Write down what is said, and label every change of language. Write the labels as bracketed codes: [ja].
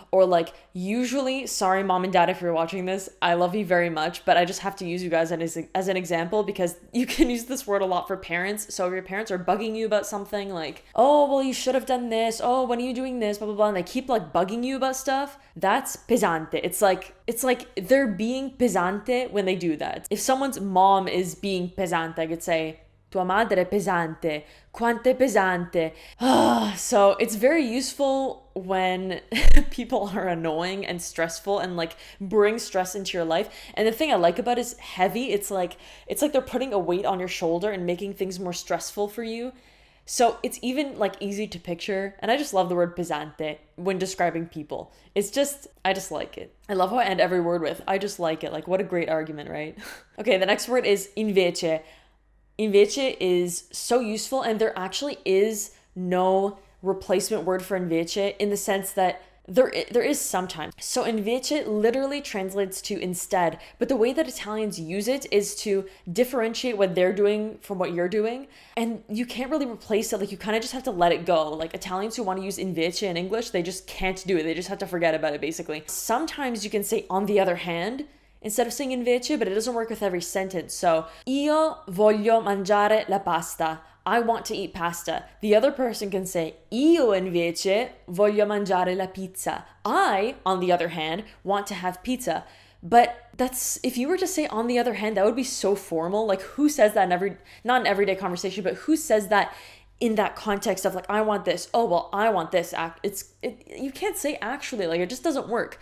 [en] Or like usually, sorry mom and dad if you're watching this, I love you very much, but I just have to use you guys as an example because you can use this word a lot for parents. So if your parents are bugging you about something like, oh, well, you should have done this. Oh, when are you doing this? Blah, blah, blah. And they keep like bugging you about stuff. That's pesante. It's like it's like they're being pesante when they do that. If someone's mom is being pesante, I could say, [it] tua madre è pesante, quanto è pesante. [en] So it's very useful when people are annoying and stressful and like bring stress into your life. And the thing I like about it is heavy. It's like they're putting a weight on your shoulder and making things more stressful for you. So it's even like easy to picture. And I just love the word pesante when describing people. I just like it. I love how I end every word with, I just like it. Like, what a great argument, right? Okay, the next word is invece. Invece is so useful, and there actually is no replacement word for invece in the sense that there is sometimes. So invece literally translates to instead, but the way that Italians use it is to differentiate what they're doing from what you're doing, and you can't really replace it. Like, you kind of just have to let it go. Like, Italians who want to use invece in English, they just can't do it. They just have to forget about it, basically. Sometimes you can say on the other hand instead of saying invece, but it doesn't work with every sentence. So, [it] io voglio mangiare la pasta. [en] I want to eat pasta. The other person can say, [it] io invece voglio mangiare la pizza. [en] I, on the other hand, want to have pizza. But that's, if you were to say on the other hand, that would be so formal. Like, who says that not in everyday conversation, but who says that in that context of like, I want this. Oh, well, I want this. You can't say actually, like, it just doesn't work.